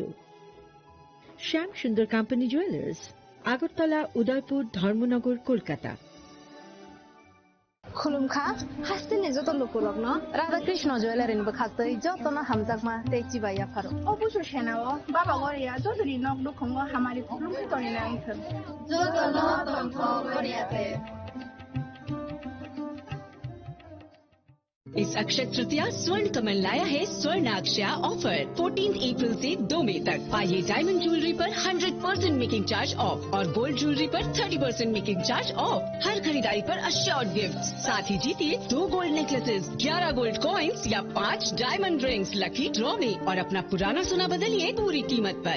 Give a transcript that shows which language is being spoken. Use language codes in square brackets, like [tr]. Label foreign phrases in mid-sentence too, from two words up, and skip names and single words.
[bn] শ্যাম সুন্দর কোম্পানি জুয়েলার্স, আগরতলা, উদয়পুর, ধর্মনগর, কলকাতা। [trp] खुलुमखा हास्तेने जत लोकलग्न राधाकृष्ण ज्वेलारिनिबो खास्तै जतनो हामजाकमा तेची बाया फारो अबुसो सेनाओ बाबा गरिया जजरी नक दुखंगो हमारी खुलुमखै तनिना आइथन जतनो तन्थो गरियाते। [hi] इस अक्षय तृतीया स्वर्ण कमल लाया है स्वर्णाक्षया ऑफर। 14 अप्रैल से 2 मई तक पाइए [en] diamond jewellery [hi] पर 100% [en] making charge off [hi] और [en] gold jewellery [hi] पर 30% [en] making charge off. [hi] हर खरीदारी पर [en] assured gift, [hi] साथ ही जीतिए 2 [en] gold necklaces, [hi] 11 [en] gold coins [hi] या 5 [en] diamond rings lucky draw [hi] में और अपना पुराना सोना बदलिए पूरी कीमत पर।